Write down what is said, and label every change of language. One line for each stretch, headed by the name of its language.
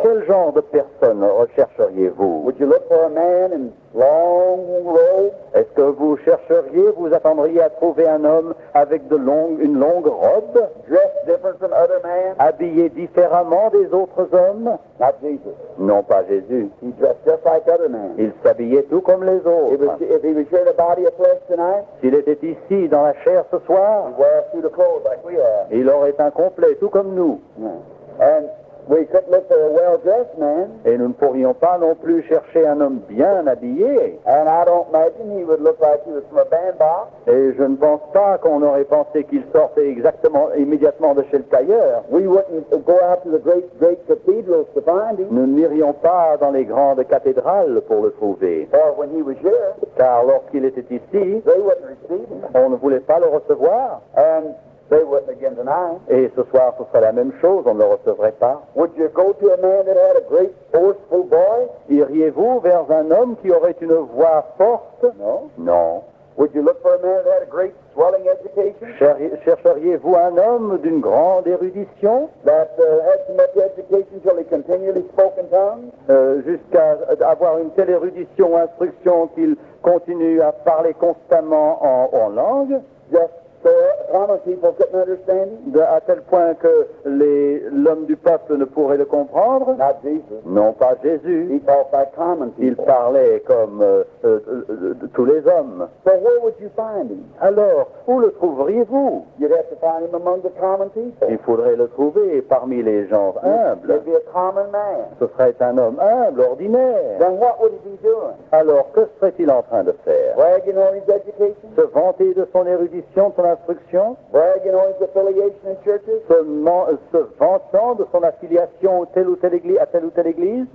French: quel genre de personne rechercheriez-vous?
English: Would you look for a man in long robes?
French: Est-ce que vous chercheriez, vous attendriez à trouver un homme avec une longue robe,
English: Dressed different from other men?
French: habillé différemment des autres hommes?
English: Not Jesus.
French: Non, pas Jésus.
English: He dressed just like other men.
French: Il s'habillait tout comme les autres.
English: If he was here in a body of flesh tonight,
French: S'il était ici dans la chair ce soir,
English: he'd wear a suit of clothes like we have.
French: il aurait un complet tout comme nous.
English: And we couldn't look for a well-dressed man,
French: Et nous ne pourrions pas non plus chercher un homme bien habillé.
English: and I don't imagine he would look like he was from a bandbox.
French: Et je ne pense pas qu'on aurait pensé qu'il sortait immédiatement de chez le tailleur.
English: We wouldn't go out to the great cathedrals to find him,
French: Nous n'irions pas dans les grandes cathédrales pour le trouver.
English: or when he was here,
French: Car lorsqu'il était ici,
English: they wouldn't receive him,
French: on ne voulait pas le recevoir.
English: and they wouldn't again tonight.
French: Et ce soir, ce serait la même chose, on ne le recevrait pas.
English: Would you go to a man that had a great forceful voice?
French: Iriez-vous vers un homme qui aurait une voix forte?
English: No.
French: Non.
English: Would you look for a man that had a great swelling education,
French: Chercheriez-vous un homme d'une grande érudition,
English: that had so much education till he continually spoke in tongues?
French: jusqu'à avoir une telle érudition, instruction qu'il continue à parler constamment en langue?
English: Just So common people couldn't understand him?
French: À tel point que l'homme du peuple ne pourrait le comprendre?
English: Not Jesus.
French: Non, pas Jésus.
English: He talked like common people.
French: Il parlait comme tous les hommes.
English: So where would you find him?
French: Alors, où le trouveriez-vous?
English: You'd have to find him among the common people.
French: Il faudrait le trouver parmi les gens humbles.
English: He'd be a common man.
French: Ce serait un homme humble, ordinaire.
English: Then what would he be doing?
French: Alors, que serait-il en train de faire?
English: Bragging on his education?
French: Se vanter de son érudition, de son instruction?
English: Bragging on his affiliation in churches?
French: Se vantant de son affiliation à telle ou telle église?